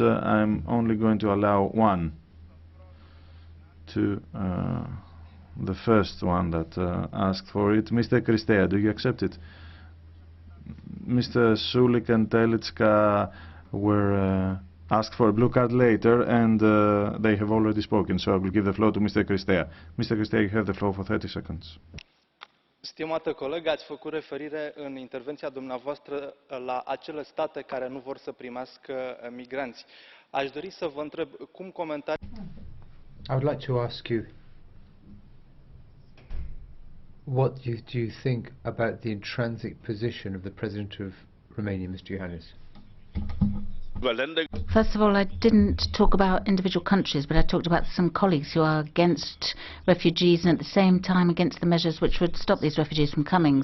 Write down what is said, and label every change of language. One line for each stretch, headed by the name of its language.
English: I'm only going to allow one to the first one that asked for it. Mr. Christea, do you accept it? Mr. Sulik and Telitska were asked for a blue card later, and they have already spoken, so I will give the floor to Mr. Christea. Mr. Christea, you have the floor for 30 seconds.
Romanian: Stimată colegă, ați făcut referire în intervenția dumneavoastră la acele state care nu vor să primească migranți. Aș dori să vă întreb cum comentați.
English: I would like to ask you, what do you think about the intrinsic position of the President of Romania, Mr. Iohannis? First of all, I didn't talk about individual countries, but I talked about some colleagues who are against refugees and at the same time against the measures which would stop these refugees from coming.